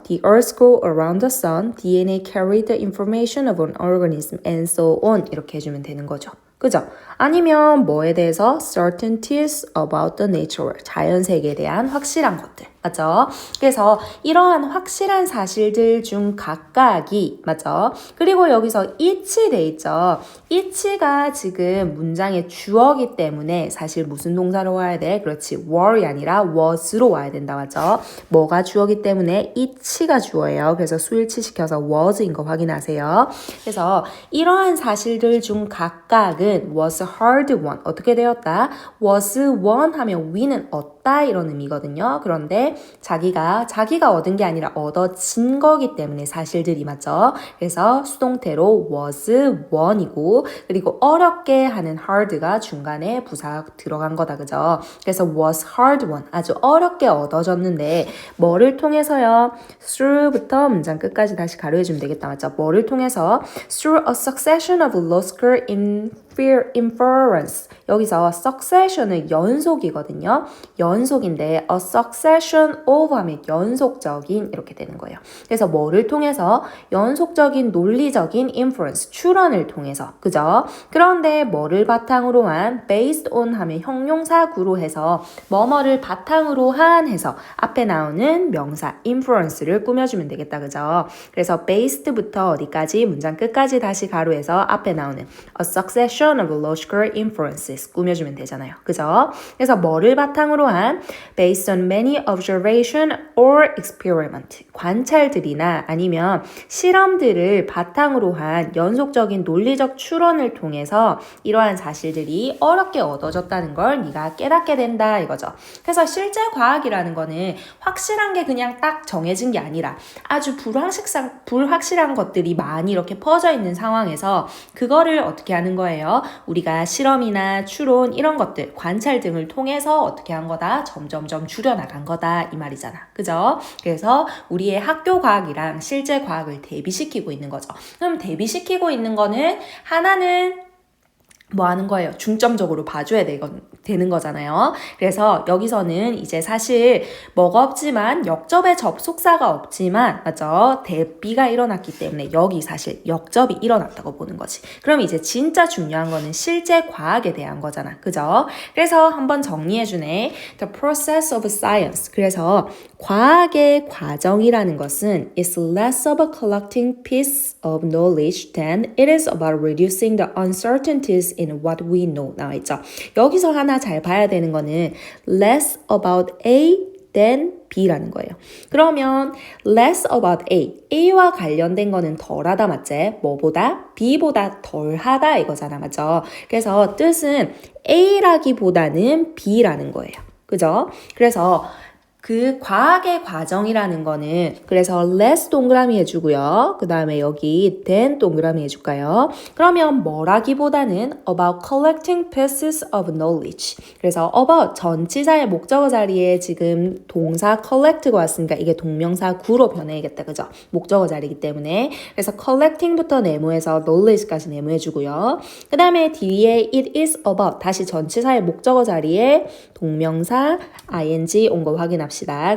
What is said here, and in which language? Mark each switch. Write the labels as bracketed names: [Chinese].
[English] The earth go around the sun, DNA carry the information of an organism, and so on. [Korean] 이렇게 해주면 되는 거죠. 그죠? 아니면 뭐에 대해서 [English] certainties about the nature, [Korean] 자연세계에 대한 확실한 것들. 맞죠? 그래서 이러한 확실한 사실들 중 각각이, 맞죠? 그리고 여기서 each 돼 있죠? each가 지금 문장의 주어기 때문에 사실 무슨 동사로 와야 돼? 그렇지, were이 아니라 was로 와야 된다, 맞죠? 뭐가 주어기 때문에 each가 주어예요. 그래서 수일치시켜서 was인 거 확인하세요. 그래서 이러한 사실들 중 각각은 [English] was a hard one. [Korean] 어떻게 되었다? was won 하면 win은 얻다, 이런 의미거든요. 그런데 자기가 얻은 게 아니라 얻어진 거기 때문에 사실들이, 맞죠? 그래서 수동태로 was won이고, 그리고 어렵게 하는 hard가 중간에 부사 들어간 거다, 그죠? 그래서 was hard won, 아주 어렵게 얻어졌는데 뭐를 통해서요? through부터 문장 끝까지 다시 가로해주면 되겠다, 맞죠? 뭐를 통해서? [English] through a succession of logical inference. [Korean] 여기서 succession은 연속이거든요. 연속인데 a succession of 하면 연속적인, 이렇게 되는 거예요. 그래서 뭐를 통해서? 연속적인 논리적인 inference, 추론을 통해서. 그죠? 그런데 뭐를 바탕으로 한? based on 하면 형용사구로 해서 뭐뭐를 바탕으로 한 해서 앞에 나오는 명사 inference를 꾸며주면 되겠다, 그죠? 그래서 based부터 어디까지? 문장 끝까지 다시 가로해서 앞에 나오는 [English] a succession of logical inferences [Korean] 꾸며주면 되잖아요. 그죠? 그래서 뭐를 바탕으로 한? [English] based on many observation or experiment. [Korean] 관찰들이나 아니면 실험들을 바탕으로 한 연속적인 논리적 추론을 통해서 이러한 사실들이 어렵게 얻어졌다는 걸 네가 깨닫게 된다, 이거죠. 그래서 실제 과학이라는 거는 확실한 게 그냥 딱 정해진 게 아니라 아주 불확실한 것들이 많이 이렇게 퍼져 있는 상황에서 그거를 어떻게 하는 거예요? 우리가 실험이나 추론 이런 것들, 관찰 등을 통해서 어떻게 한 거다? 점점점 줄여나간 거다, 이 말이잖아. 그죠? 그래서 우리의 학교 과학이랑 실제 과학을 대비시키고 있는 거죠. 그럼 대비시키고 있는 거는 하나는 뭐 하는 거예요? 중점적으로 봐줘야 되는 거잖아요. 그래서 여기서는 이제 사실 뭐가 없지만 역접의 접속사가 없지만 맞죠? 대비가 일어났기 때문에 여기 사실 역접이 일어났다고 보는 거지. 그럼 이제 진짜 중요한 거는 실제 과학에 대한 거잖아. 그죠? 그래서 한번 정리해주네. [English] The process of science. [Korean] 그래서 과학의 과정이라는 것은 [English] is less of a collecting piece of knowledge than it is about reducing the uncertainties in what we know. [Korean] 나와있죠. 여기서 하나 잘 봐야 되는 거는 less about A than B라는 거예요. 그러면 less about A, A와 관련된 거는 덜하다 맞지? 뭐보다? B보다 덜하다 이거잖아 맞죠? 그래서 뜻은 A라기보다는 B라는 거예요. 그죠? 그래서 그 과학의 과정이라는 거는 그래서 less 동그라미 해주고요. 그 다음에 여기 than 동그라미 해줄까요? 그러면 뭐라기보다는 [English] about collecting pieces of knowledge. [Korean] 그래서 about 전치사의 목적어 자리에 지금 동사 collect가 왔으니까 이게 동명사 구로 변해야겠다. 그죠? 목적어 자리이기 때문에. 그래서 collecting부터 네모해서 knowledge까지 네모해주고요. 그 다음에 뒤에 [English] it is about [Korean] 다시 전치사의 목적어 자리에 동명사 ing 온 거 확인합시다.